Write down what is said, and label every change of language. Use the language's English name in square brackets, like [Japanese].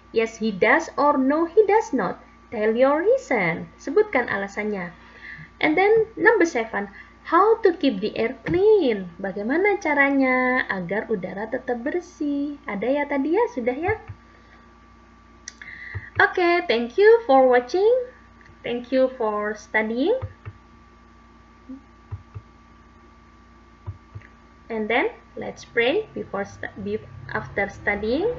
[English] Yes, he does, or no, he does not. Tell your reason. Sebutkan alasannya. And then number 7, how to keep the air clean? [Indonesian] Bagaimana caranya agar udara tetap bersih? Ada ya tadi ya? Sudah ya? [English] Okay, thank you for watching. Thank you for studying. And then let's pray after studying.